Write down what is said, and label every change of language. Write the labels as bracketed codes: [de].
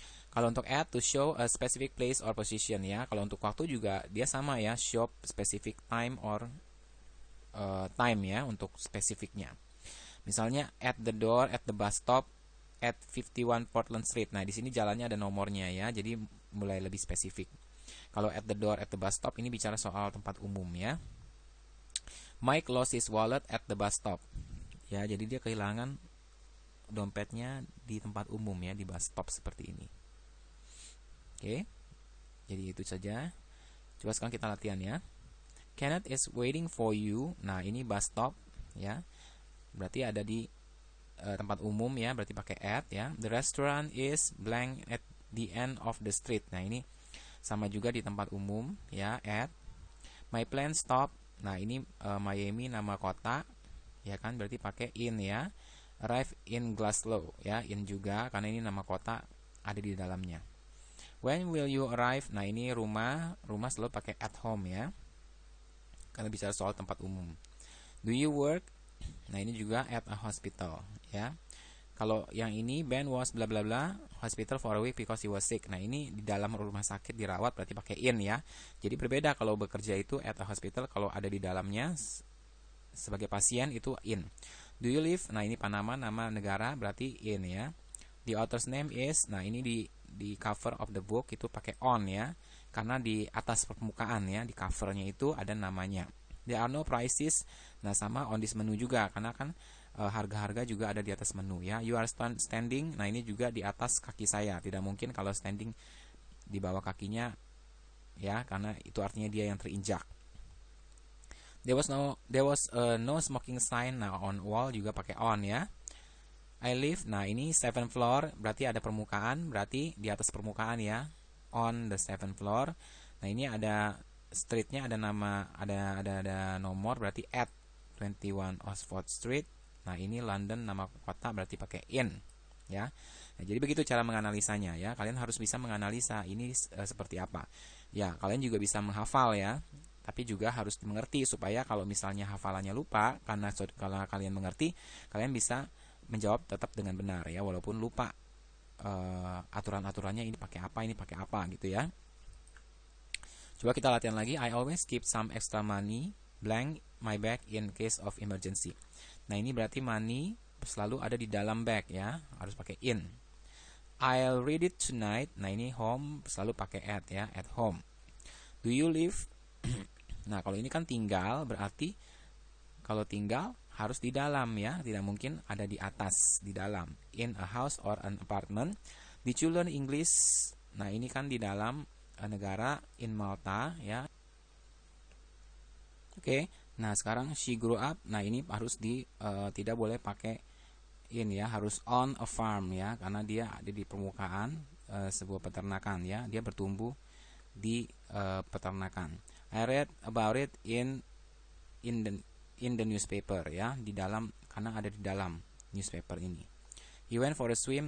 [id] Kalau untuk at, [en] to show a specific place or position [id] ya. Kalau untuk waktu juga dia sama ya, [en] show specific time or time [id] ya untuk spesifiknya. [en] Misalnya at the door at the bus stop at 51 Portland Street. [id] Nah, di sini jalannya ada nomornya ya, jadi mulai lebih spesifik. Kalau [en] at the door at the bus stop [id] ini bicara soal tempat umum ya. [en] Mike lost his wallet at the bus stop. [id] Ya, jadi dia kehilangan dompetnya di tempat umum ya, di bus stop seperti ini. Oke. Jadi itu saja. Coba sekarang kita latihan ya. [en] Kenneth is waiting for you. [id] Nah, ini bus stop ya. Berarti ada di tempat umum ya, berarti pakai at ya. [en] The restaurant is blank at the end of the street. [id] Nah, ini sama juga di tempat umum ya, at. [en] My plane stop. [id] Nah, ini Miami nama kota ya kan, berarti pakai in ya. [en] Arrive in Glasgow [id] ya, in juga karena ini nama kota ada di dalamnya. [en] When will you arrive? [id] Nah, ini rumah selalu pakai at home ya, karena bicara soal tempat umum. [en] Do you work? [id] Nah, ini juga at a hospital ya. Kalau yang ini, [en] Ben was bla bla bla hospital for a week because he was sick. [id] Nah, ini di dalam rumah sakit dirawat, berarti pakai in ya. Jadi berbeda kalau bekerja itu at a hospital, kalau ada di dalamnya sebagai pasien itu in. [en] Do you live? [id] Nah, ini Panama, nama negara, berarti in ya. [en] The author's name is, [id] nah ini di [en] cover of the book [id] itu pakai on ya, karena di atas permukaan ya, di covernya itu ada namanya. [en] There are no prices. [id] Nah, sama [en] on this menu [id] juga, karena kan harga-harga juga ada di atas menu ya. [en] You are standing. [id] Nah, ini juga di atas kaki saya. Tidak mungkin kalau standing di bawah kakinya ya, karena itu artinya dia yang terinjak. [en] There was no smoking sign. [id] Nah, on wall juga pakai on ya. [en] I live. [id] Nah, ini 7th floor, berarti ada permukaan, berarti di atas permukaan ya. [en] On the 7th floor. [id] Nah, ini ada streetnya, ada nama, ada nomor, berarti [en] at 21 Oxford Street. [id] Nah, ini London, nama kota, berarti pakai in ya. Nah, jadi begitu cara menganalisanya ya. Kalian harus bisa menganalisa ini seperti apa. Ya, kalian juga bisa menghafal ya. Tapi juga harus dimengerti supaya kalau misalnya hafalannya lupa, karena kalau kalian mengerti, kalian bisa menjawab tetap dengan benar ya, walaupun lupa aturan-aturannya, ini pakai apa gitu ya. Coba kita latihan lagi. [en] I always keep some extra money blank my bag in case of emergency. [id] Nah, ini berarti money selalu ada di dalam bag ya, harus pakai in. [en] I'll read it tonight. [id] Nah, ini home selalu pakai at ya, [en] at home. Do you live? [id] Nah, kalau ini kan tinggal, berarti kalau tinggal harus di dalam ya, tidak mungkin ada di atas, di dalam. [en] In a house or an apartment. Did you learn English? [id] Nah, ini kan di dalam negara, [en] in Malta ya. [id] Oke. Nah, sekarang [en] she grew up. [id] Nah, ini harus tidak boleh pakai in ya, harus [en] on a farm [id] ya, karena dia ada di permukaan sebuah peternakan ya, dia bertumbuh di peternakan. [en] I read about it in the newspaper [id] ya, di dalam, karena ada di dalam newspaper ini. [en] He went for a swim.